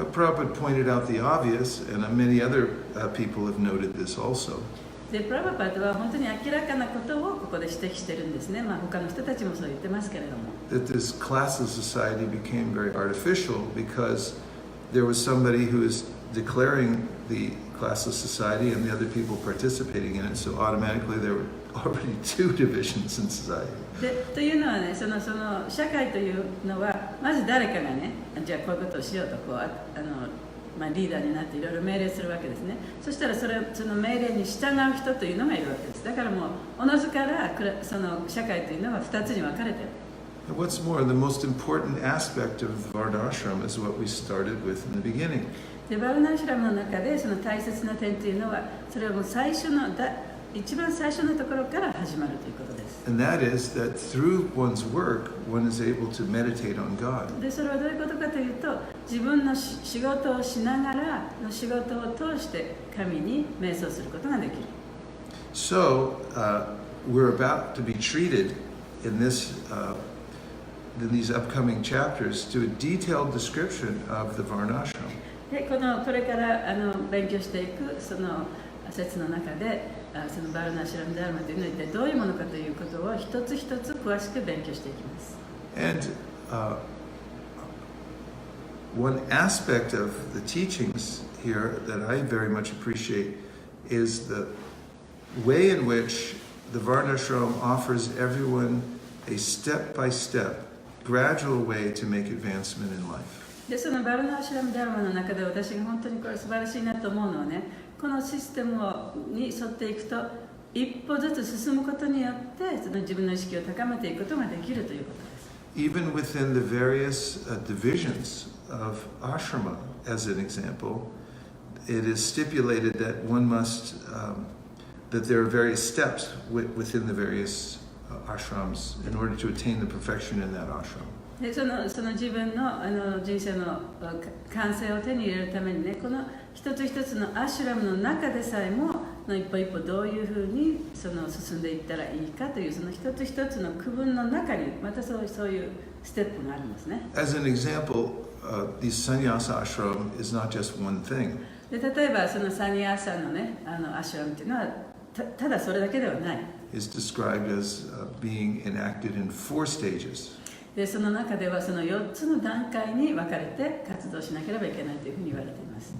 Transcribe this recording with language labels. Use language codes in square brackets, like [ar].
[en] Prabhupada pointed out the obvious, and many other people have noted this also. [ja] でプラバパートは本当に明らかなことをここで指摘してるんですね。まあ他の人たちもそう言ってますけれども。 [en] That this classless society became very artificial because there was somebody who was declaring the classless society and the other people participating in it, so automatically there were already two divisions in society. [ja] でというのはねその社会というのはまず誰かがねじゃあこういうことをしようとこうリーダーになっていろいろ命令するわけですね。そしたらその命令に従う人というのがいるわけです。だからもうおのずからその社会というのは2つに分かれている。 [en] And what's more, the most important aspect of the Varnashram is what we started with in the beginning. [ja] でバルナーシュラムの中でその大切な点というのはそれはもう一番最初のところから始まるということです。 [en] And that is that through one's work, one is able to meditate on God. [ja] でそれはどういうことかというと自分の仕事をしながらの仕事を通して神に瞑想することができる。 [en] So, we're about to be treated in these upcoming chapters to a detailed description of the Varnashram. [ja] でこれから勉強していくその説の中でそのバルナシュラムダルマというのは一体どういうものかということを一つ一つ詳しく勉強していきます。 [en] And one aspect of the teachings here that I very much appreciate is the way in which the Varnashram offers everyone a step-by-step, gradual way to make advancement in life. [ja] でそのバルナーシュラムダルマの中で私が本当にこれ素晴らしいなと思うのはねこのシステムに沿っていくと一歩ずつ進むことによってその自分の意識を高めていくことができるということです。 [en] Even within the various divisions of ashrama, as an example, it is stipulated that one must, that there are various steps within the various ashrams in order to attain the perfection in that ashram. [ja] でその自分の人生の完成を手に入れるためにねこの一つ一つのアシュラムの中でさえも一歩一歩どういうふうに進んでいったらいいかというその一つ一つの区分の中にまたそういうステップがあるんですね。 [en] As an example, the sannyasa ashram is not just one thing. [ja] で例えばそのサニアーサのねアシュラムっていうのはただそれだけではない。 [en] It's described as being enacted in 4 stages. [ja] でその中ではその4つの段階に分かれて活動しなければいけないというふうに言われています。